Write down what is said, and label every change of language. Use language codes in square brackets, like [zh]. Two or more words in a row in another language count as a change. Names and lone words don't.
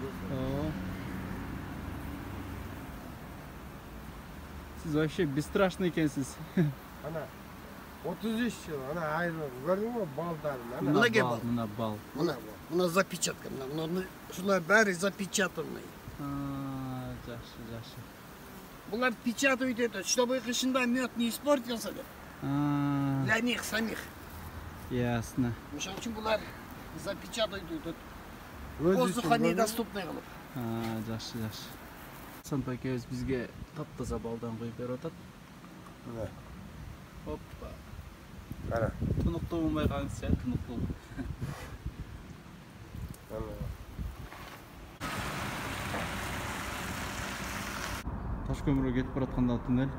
[ky] Сиз [ru] вообще бесстрашный [ky] экенсиз. Ана 33 жыл, ана айрылып, көрдүңбү балдарын? Мына бал. Мына запечатка, мына ушулар баары запечатанный. Жакшы. [ru] Булар печатают это, чтобы кышында мед не испортился деп. Для них самих. Ясно. Ошон үчүн булар запечатают этот. Воздуха недоступный кылып. [ky] Жакшы. Курсант акебиз бизге таптаза балдан коюп берип атат. Мына. Оппа. Кара. Тунуктуу болбой калыңыз, тунуктуу. Таш көмүргө кетип баратканда туннель.